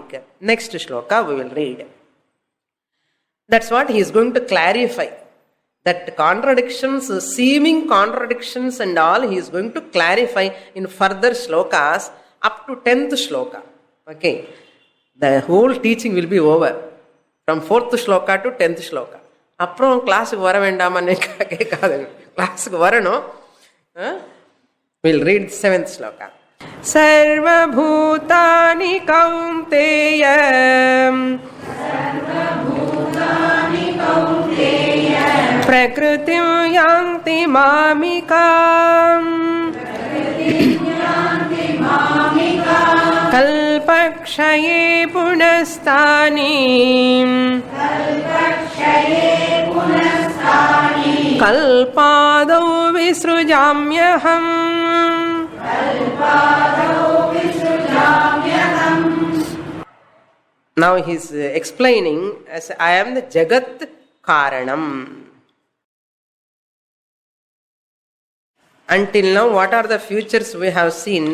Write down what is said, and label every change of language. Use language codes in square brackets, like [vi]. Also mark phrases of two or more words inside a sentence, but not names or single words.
[en] Next shloka we will read. That's what he is going to clarify. That contradictions, seeming contradictions and all, he is going to clarify in further shlokas up to 10th shloka. Okay. The whole teaching will be over from 4th shloka to 10th shloka. [ta] அப்புறம் கிளாஸுக்கு வர வேண்டாமான்னு கேட்காதுங்க, கிளாஸுக்கு வரணும். [en] will read 7th shloka. [sa] सर्वभूतानि कौन्तेय प्रकृतिं यान्ति मामिकाम् कल्पक्षये पुनस्तानि कल्पादौ विसृजाम्यहम्. [en] Now he is explaining as I am the [sa] जगत् कारणम्. [en] Until now, what are the futures we have seen?